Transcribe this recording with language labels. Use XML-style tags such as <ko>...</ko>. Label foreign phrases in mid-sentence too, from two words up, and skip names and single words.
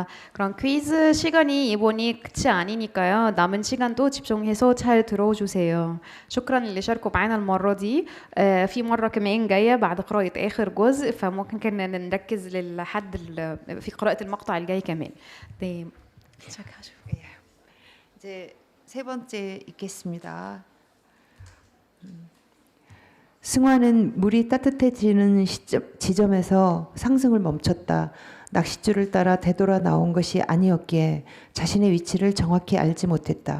<ko>그럼 퀴즈 시간이 이번이 끝이 아니니까요. 남은 시간도 집중해서 잘 들어주세요.</ko> <ar>شكرا اللي شاركوا معانا المرة دي. في مرة كمان جاية بعد قراءة آخر جزء، فممكن كنا نركز للحد في قراءة المقطع الجاي كمان.</ar> <ko>네, 이제 세 번째 읽겠습니다. 승화는 물이 따뜻해지는 지점에서 상승을 멈췄다. 낚싯줄을 따라 되돌아 나온 것이 아니었기에 자신의 위치를 정확히 알지 못했다.</ko>